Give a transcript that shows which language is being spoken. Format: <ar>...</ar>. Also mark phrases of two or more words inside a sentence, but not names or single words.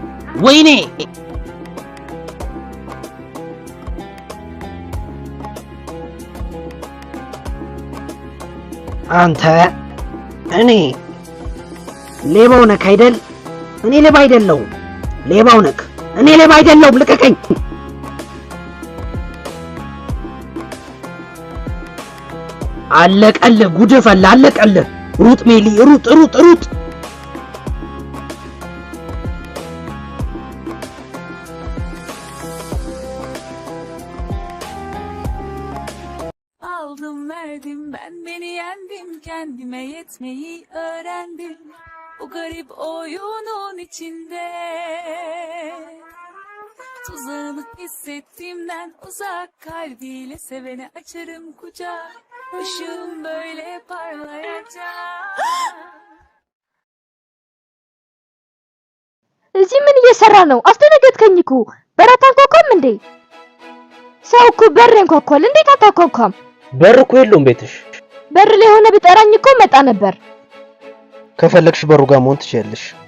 <am>ወይኔ አንተ እኔ ሌባው ነህ አይደል? እኔ ሌባ አይደለሁም። ሌባው ነህ። እኔ ሌባ አይደለሁም። ልቀቀኝ። አለቀልህ። ጉድ ፈላ። አለቀልህ። ሩጥ ሜሊ፣ ሩጥ ሩጥ ሩጥ።</am> <tr>Aldım verdim ben beni yendim kendime yetmeyi öğrendim bu garip oyunun içinde tuzağını hissettiğimden uzak kalbiyle sevene açarım kucak ışığım böyle parlayacak.</tr> <am>እዚህ ምን እየሰራ ነው? አስደነገጥከኝ እኮ። በር አታንኳኳም እንዴ? ሰው እኮ በር ያንኳኳል። እንዴት አታንኳኳም? በር እኮ የለውም ቤትሽ። በር ላይ ሆነ ብጠራኝ እኮ መጣ ነበር። ከፈለግሽ በሩ ጋር መሆን ትችያለሽ።</am>